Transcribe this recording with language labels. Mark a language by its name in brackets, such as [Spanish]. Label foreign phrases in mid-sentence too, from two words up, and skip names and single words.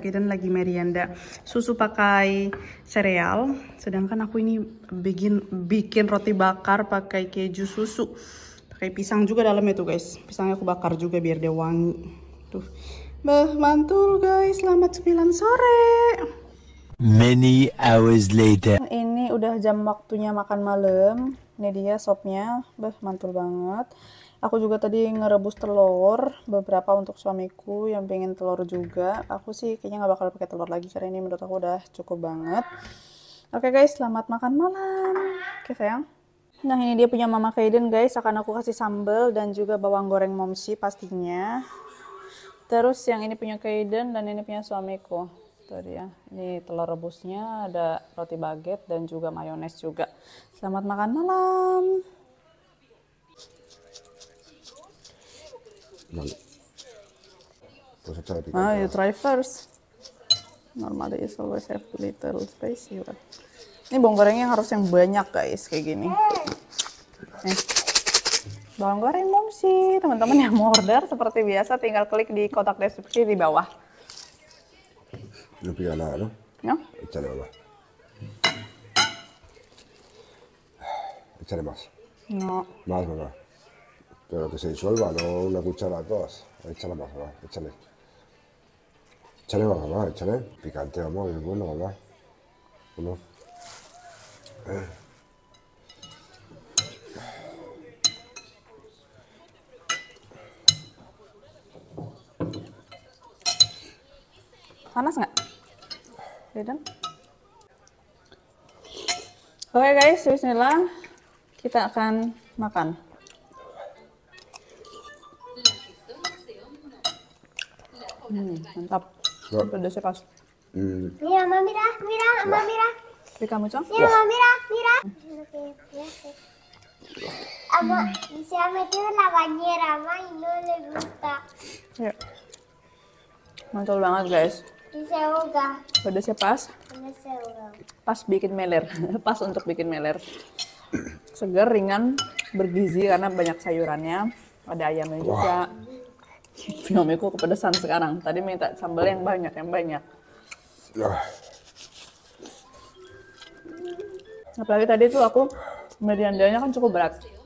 [Indonesian] Kaidan lagi merienda susu pakai sereal, sedangkan aku ini bikin roti bakar pakai keju susu. Pakai pisang juga dalamnya tuh guys. Pisangnya aku bakar juga biar dia wangi. Tuh. Mantul guys, selamat 9 sore. [English] Many hours later. [Indonesian] Ini udah jam waktunya makan malam. Ini dia sopnya. Mantul banget. Aku juga tadi ngerebus telur beberapa untuk suamiku yang pengen telur juga. Aku sih kayaknya nggak bakal pakai telur lagi karena ini menurut aku udah cukup banget. Oke guys, selamat makan malam. Oke sayang. Nah ini dia punya Mama Kaidan guys, akan aku kasih sambal dan juga bawang goreng momsi pastinya. Terus yang ini punya Kaidan dan ini punya suamiku. Tuh dia, ini telur rebusnya, ada roti baget dan juga mayones juga. Selamat makan malam. [Spanish] Vale. Pues échale Ah, picante. [English] you try first. Normally is always have little spicy. But... [Indonesian] Ini bawang gorengnya harus yang banyak guys, kayak gini. Bawang goreng Momsi, teman-teman yang mau order seperti biasa tinggal klik di kotak deskripsi di bawah. [Spanish] No pica nada, ¿no? ¿No? Échale, mamá. Échale más. No. Más, mamá. Pero que se disuelva, no una cuchara a todas. Échale más, mamá. Échale. Échale más, mamá. Échale. Picante, vamos. Es bueno, mamá. Uno. [Indonesian] Panas nggak? Beden? Oke guys, bismillah. Kita akan makan. Mantap. Ya. Pedasnya pas. [Spanish] Mira, mamá, mira, mira, mamá, mira. [Indonesian] Tapi kamu, Cong? [Spanish] Mira, mamá, mira, mira. Lo que voy a hacer. Mamá, se ha metido en la bañera, mamá, y no le gusta. [Indonesian] Ya. Mantul banget guys. [Spanish] Y se ahoga. [Indonesian] Pedasnya pas. [Spanish] No se ahoga. [Indonesian] Pas bikin meler. Pas untuk bikin meler. Seger, ringan, bergizi karena banyak sayurannya. Ada ayamnya juga. Suamiku kepedesan sekarang. Tadi minta sambal yang banyak, yang banyak. Apalagi tadi tuh aku meriandanya kan cukup berat.